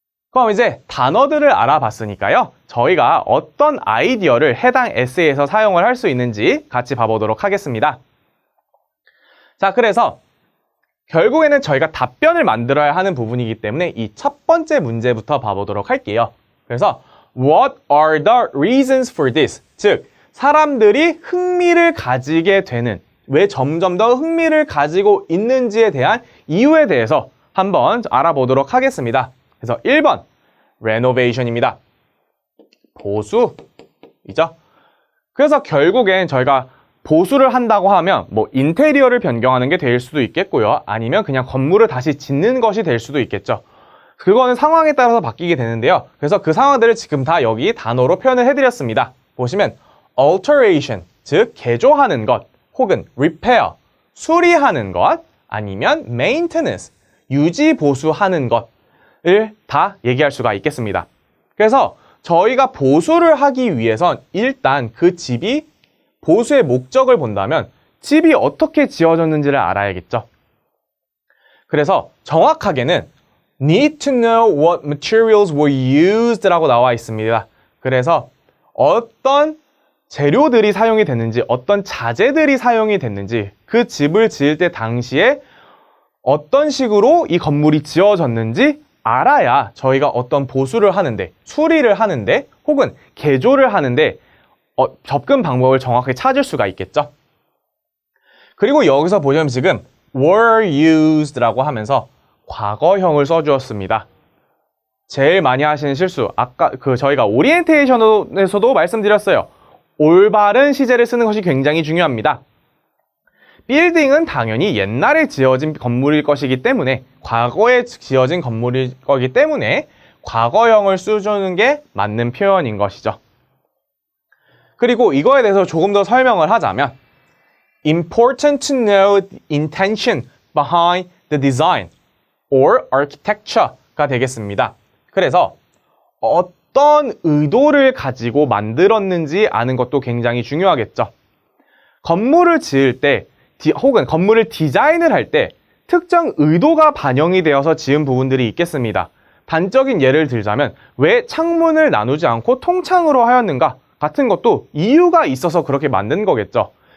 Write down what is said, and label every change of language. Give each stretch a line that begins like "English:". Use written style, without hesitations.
Korean: 그럼 이제 단어들을 알아봤으니까요. 저희가 어떤 아이디어를 해당 에세이에서 사용을 할 수 있는지 같이 봐보도록 하겠습니다. 자, 그래서 결국에는 저희가 답변을 만들어야 하는 부분이기 때문에 이 첫 번째 문제부터 봐보도록 할게요.
English: 그래서 What are the reasons for this?
Korean: 즉, 사람들이 흥미를 가지게 되는, 왜 점점 더 흥미를 가지고 있는지에 대한 이유에 대해서 한번 알아보도록 하겠습니다. 그래서 1번, renovation입니다. 보수이죠. 그래서 결국엔 저희가 보수를 한다고 하면 뭐 인테리어를 변경하는 게 될 수도 있겠고요. 아니면 그냥 건물을 다시 짓는 것이 될 수도 있겠죠. 그거는 상황에 따라서 바뀌게 되는데요. 그래서 그 상황들을 지금 다 여기 단어로 표현을 해드렸습니다. 보시면 alteration, 즉 개조하는 것, 혹은 repair, 수리하는 것, 아니면 maintenance, 유지 보수하는 것을 다 얘기할 수가 있겠습니다. 그래서 저희가 보수를 하기 위해선 일단 그 집이 보수의 목적을 본다면 집이 어떻게 지어졌는지를 알아야겠죠. 그래서 정확하게는
English: need to know what materials were used
Korean: 라고 나와 있습니다. 그래서 어떤 재료들이 사용이 됐는지, 어떤 자재들이 사용이 됐는지, 그 집을 지을 때 당시에 어떤 식으로 이 건물이 지어졌는지 알아야 저희가 어떤 보수를 하는데, 수리를 하는데, 혹은 개조를 하는데 접근 방법을 정확하게 찾을 수가 있겠죠. 그리고 여기서 보시면 지금
English: were used
Korean: 라고 하면서 과거형을 써주었습니다. 제일 많이 하시는 실수, 아까 저희가 오리엔테이션에서도 말씀드렸어요. 올바른 시제를 쓰는 것이 굉장히 중요합니다. 빌딩은 당연히 옛날에 지어진 건물일 것이기 때문에, 과거에 지어진 건물일 거기 때문에 과거형을 써주는 게 맞는 표현인 것이죠. 그리고 이거에 대해서 조금 더 설명을 하자면
English: important to know the intention behind the design or architecture가 되겠습니다.
Korean: 그래서 어떤 의도를 가지고 만들었는지 아는 것도 굉장히 중요하겠죠. 건물을 지을 때 혹은 건물을 디자인을 할 때 특정 의도가 반영이 되어서 지은 부분들이 있겠습니다. 단적인 예를 들자면 왜 창문을 나누지 않고 통창으로 하였는가 같은 것도 이유가 있어서 그렇게 만든 거겠죠.